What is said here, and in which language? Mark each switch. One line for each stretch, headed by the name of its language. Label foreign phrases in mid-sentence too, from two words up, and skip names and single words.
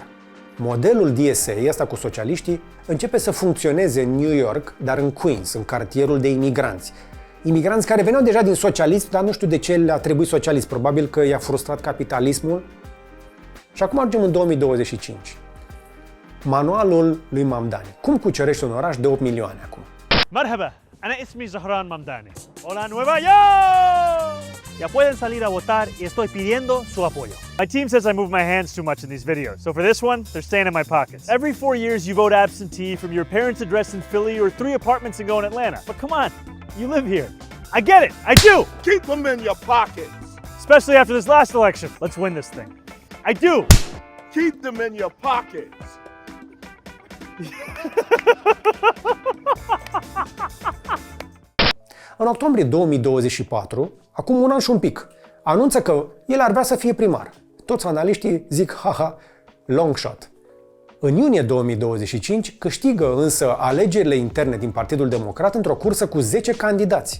Romanian: Modelul DSA, ăsta cu socialiștii, începe să funcționeze în New York, dar în Queens, în cartierul de imigranți. Imigranți care veneau deja din socialism, dar nu știu de ce le-a trebuit socialism. Probabil că i-a frustrat capitalismul. Și acum ajungem în 2025. Manualul lui Mamdani. Cum cucerești un oraș de 8 milioane acum?
Arabic: مرحبا، أنا اسمي Zahran Mamdani.
Spanish: Hola Nueva York! Ya pueden salir a votar y estoy pidiendo su apoyo.
English: My team says I move my hands too much in these videos, so for this one, they're staying in my pockets. Every 4 years you vote absentee from your parents' address in Philly or 3 apartments and go in Atlanta. But come on, you live here. I get it, I do! Keep them in your pockets. Especially after this last election. Let's win this thing. I do! Keep them in your pockets.
Romanian: În octombrie 2024, acum un an și un pic, anunță că el ar vrea să fie primar. Toți analiștii zic, haha,
English: long shot.
Romanian: În iunie 2025 câștigă însă alegerile interne din Partidul Democrat într-o cursă cu 10 candidați.